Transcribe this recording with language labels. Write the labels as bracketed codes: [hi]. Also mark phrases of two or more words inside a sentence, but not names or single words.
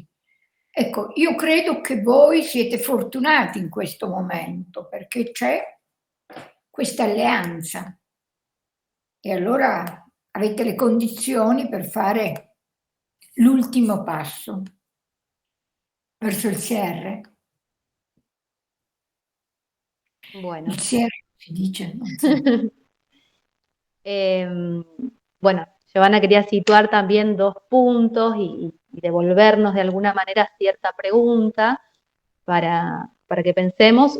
[it] Ecco, io credo che voi siete fortunati in questo momento perché c'è questa alleanza e allora avete le condizioni per fare l'ultimo passo verso il cierre. [es] Bueno. [it] Il cierre si dice, non so. [es] Bueno, Giovanna quería situar también 2 puntos y devolvernos de alguna manera cierta pregunta para que pensemos.